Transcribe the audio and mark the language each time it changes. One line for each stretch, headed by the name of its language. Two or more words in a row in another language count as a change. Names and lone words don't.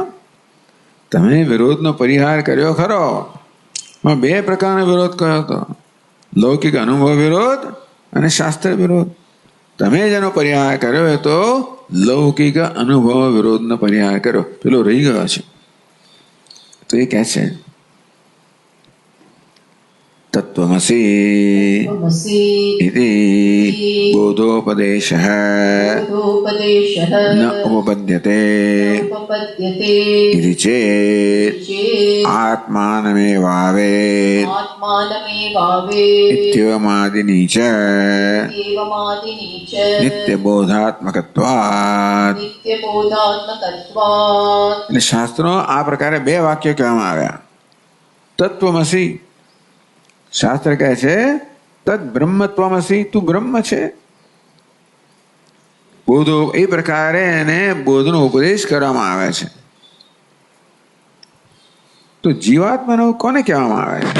Gujarati: તમે વિરોધનો પરિહાર કર્યો ખરો, પણ બે પ્રકારનો વિરોધ કર્યો હતો, લૌકિક અનુભવ વિરોધ અને શાસ્ત્ર વિરોધ. તમે જેનો પરિહાર કર્યો એ તો લૌકિક અનુભવ વિરોધનો પરિહાર કર્યો, પેલો રહી ગયો છે. તો એ કહે છે तत्त्वमसि
Sanskrit: त्वमसि इति बोधोपदेशः बोधोपदेशः न उपपद्यते उपपद्यते इति चेत् चेत् आत्मानमेवावेत् आत्मानमेवावेत् इत्येवमादिनी च एवमादिनी च नित्यबोधात्मकत्वात्. नित्यबोधात्मकत्वात्.
Gujarati: એટલે શાસ્ત્રો આ પ્રકારે બે વાક્યો કહેવામાં આવ્યા. તત્વમસી, શાસ્ત્ર કહે છે
Sanskrit: तद ब्रह्मत्वमसी,
Gujarati: તું બ્રહ્મ છે. બોધો, એ પ્રકારે એને બોધનો ઉપદેશ કરવામાં આવે છે. તો જીવાત્માનો કોને કહેવામાં આવે છે?